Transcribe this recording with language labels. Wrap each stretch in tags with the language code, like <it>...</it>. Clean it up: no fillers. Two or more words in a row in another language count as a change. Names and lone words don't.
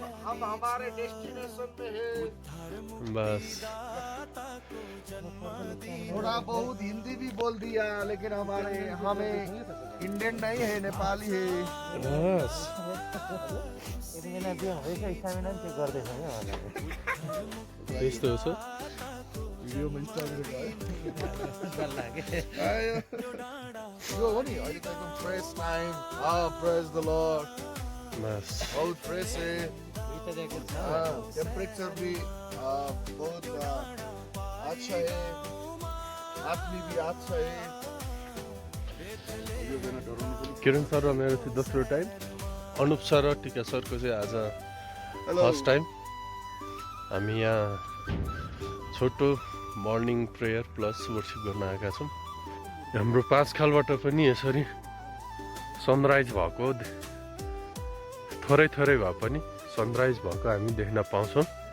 <hi>हम हमारे डेस्टिनेशन पे हैं। बस थोड़ा बहुत हिंदी भी बोल दिया, लेकिन हमें इंडियन नहीं है, नेपाली है। बस</hi> <ne>यति बेला त्यो हुँदैछ स्टामिना पनि चेक गर्दैछ क्या उहाँले त्यस्तो हो सर भिडियोमा इन्स्टाग्राम लाग्यो यो हो नि अहिले त एकदम</ne> <en>fresh time. Praise the Lord.</en> <hi>बस बहुत फ्रेश है। टेम्परेचर भी बहुत अच्छा है, आदमी भी अच्छा है।</hi> <ne>किरण सर र मेरो चाहिँ दोस्रो टाइम, अनुप सर र टिका सरको चाहिँ आज</ne> <en>first time.</en> <ne>हामी यहाँ छोटो</ne> <en>morning prayer plus worship</en> <ne>गर्न आएका छौँ। हाम्रो पाँचखालबाट पनि यसरी सनराइज भएको थोरै थोरै भए पनि सनराइज भएको हामी देख्न पाउँछौँ।</ne>